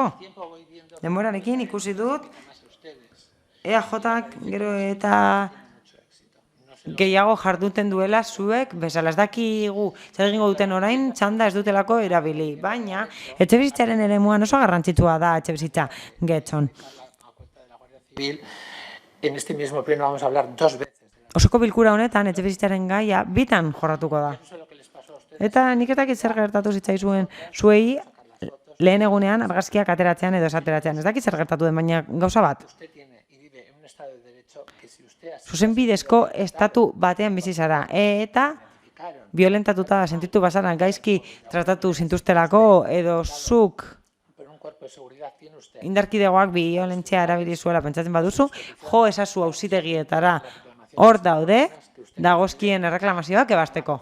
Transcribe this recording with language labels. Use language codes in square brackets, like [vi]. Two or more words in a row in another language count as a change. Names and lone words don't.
[eu] Denborarekin ikusi dut, EAJak gero eta gehiago jarduten duela zuek, bezala ez dakigu, zer egingo duten orain, txanda ez dutelako erabili. Baina, etxebizitzaren eremuan oso garrantzitsua da etxebizitza Getxon. [es] En este mismo pleno vamos a hablar 2 veces. [eu] Osoko bilkura honetan etxebizitzaren gaia bitan jorratuko da. Eta nik ez dakit zer gertatu zitzaizuen zuei lehen egunean argazkiak ateratzean edo esateratzean. Ez dakit zer gertatu den, baina gauza bat. Zuzen bidezko estatu batean bizi zara eta violentatuta sentitu bazara gaizki tratatu zintuztelako edo zuk indarkidegoak biolentzia erabili zuela pentsatzen baduzu, jo ezazu auzitegietara hor daude, dagozkien erreklamazioak ebasteko.